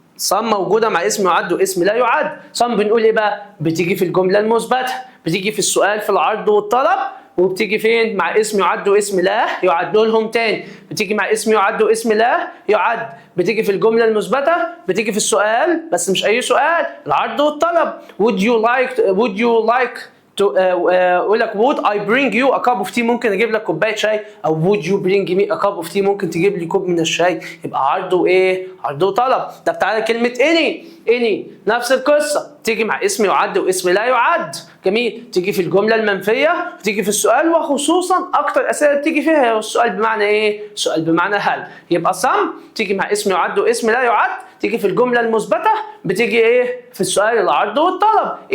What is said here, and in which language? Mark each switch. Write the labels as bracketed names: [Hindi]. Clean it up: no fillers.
[Arabic] some موجودة مع اسم يعد واسم لا يعد. some بنقول ايه بقى؟ بتيجي في الجملة المثبتة، بتيجي في السؤال في العرض والطلب، وبتيجي فين؟ مع اسم يعد واسم لا يعد. لهم تاني، بتيجي مع اسم يعد واسم لا يعد، بتيجي في الجملة المثبتة، بتيجي في السؤال بس مش أي سؤال، العرض والطلب. [English] would you like [Arabic] اقول لك [English] would I bring you a cup of tea [Arabic] ممكن اجيب لك كوبايه شاي، [English] او would you bring me a cup of tea [Arabic] ممكن تجيب لي كوب من الشاي. يبقى عرض عرض وطلب. ده بتاع كلمه any نفس القصه، تيجي مع اسم يعد واسم لا يعد. جميل. تيجي في الجمله المنفيه، تيجي في السؤال، وخصوصا اكتر اسئله بتيجي فيها هي السؤال بمعنى ايه؟ السؤال بمعنى هل. يبقى some تيجي مع اسم يعد واسم لا يعد، تيجي في الجمله المثبته، بتيجي في السؤال العرض والطلب.